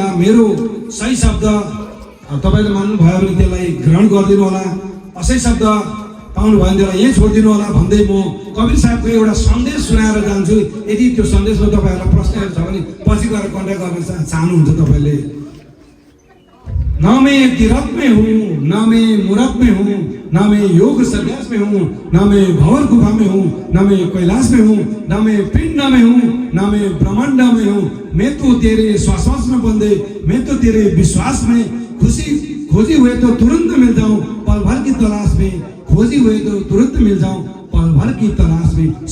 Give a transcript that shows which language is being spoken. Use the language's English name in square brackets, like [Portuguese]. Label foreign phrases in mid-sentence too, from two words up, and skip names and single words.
[Nepali] मेरो सही शब्द तपाईँले मान्नुभयो भने त्यसलाई ग्रहण गरिदिनु होला, असही शब्द पाउनु भयो भने त्यसलाई यहीँ छोडिदिनु होला भन्दै म कबीर साहबको एउटा सन्देश सुनाएर जान्छु। यदि त्यो सन्देशमा तपाईँहरूलाई प्रश्नहरू छ भने पछि गएर कन्ट्याक्ट गर्न चाहनुहुन्छ तपाईँले। [Hindi] न मैं तीरथ में हूँ, न मैं मूरत में हूँ, न मैं योग संन्यास में हूँ, न मैं भंवर गुफा में हूँ, न मैं कैलाश में हूँ, न मैं पिंड में हूँ, न मैं ब्रह्मांड में हूँ। मैं तो तेरे श्वास में बंदे, मैं तो तेरे विश्वास में खुशी खोजी हुए तो तुरंत मिल जाऊं, पल भर की तलाश में खोजी हुए तो तुरंत मिल जाऊं, पल भर की तलाश में।